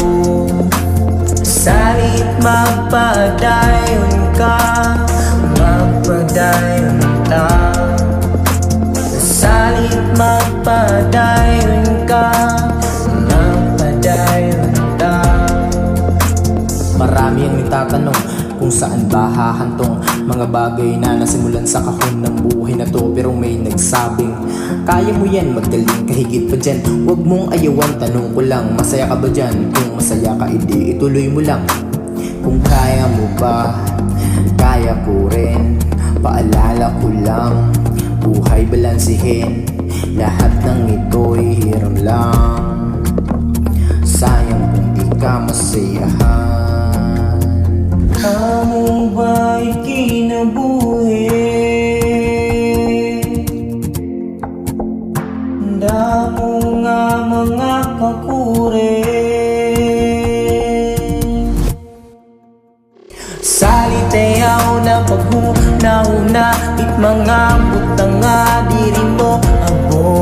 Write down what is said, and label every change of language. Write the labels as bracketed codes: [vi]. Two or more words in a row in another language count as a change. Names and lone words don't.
[akl] Salit magpadayon ka, magpadayon ta. Salit magpadayon ka, magpadayon ta. [tl] Marami ang nagtatanong kung saan ba hahantong mga bagay na nasimulan sa kahon ng buhay na to. Pero may nagsabing kaya mo yan, magaling kahigit pa dyan. Huwag mong ayawan, tanong ko lang, masaya ka ba dyan? Kung masaya ka, edi ituloy mo lang. Kung kaya mo ba, kaya ko rin. Paalala ko lang, buhay balansihin. Lahat ng ito'y hiram lang. Sayang kung di ka masayahan. [akl] Amo ba'y kinabuhi? Damo nga mga kakure. Salitayaw na paghuna-huna, it mga butang nga diri mo abot.